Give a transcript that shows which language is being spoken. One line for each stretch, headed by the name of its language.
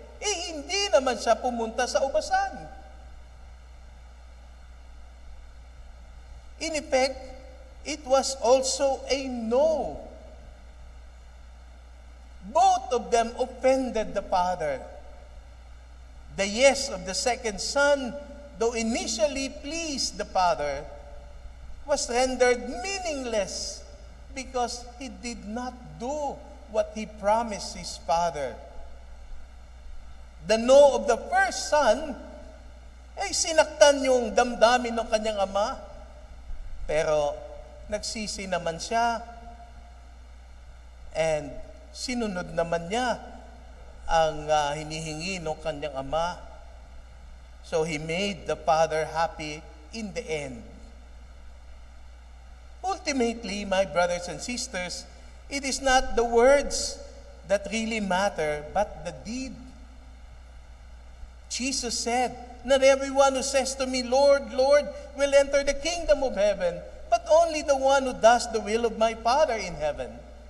Filipino: Hindi naman siya pumunta sa ubasan.
English: In effect, it was also a no. Both of them offended the father. The yes of the second son, though initially pleased the father, was rendered meaningless because he did not do what he promised his father. The no of the first son
Filipino: ay sinaktan yung damdamin ng kanyang ama, pero nagsisi naman siya and sinunod naman niya ang hinihingi ng kanyang ama.
English: So he made the father happy in the end. Ultimately, my brothers and sisters, it is not the words that really matter, but the deed. Jesus said, "Not everyone who says to me, 'Lord, Lord,' will enter the kingdom of heaven, but only the one who does the will of my Father in heaven."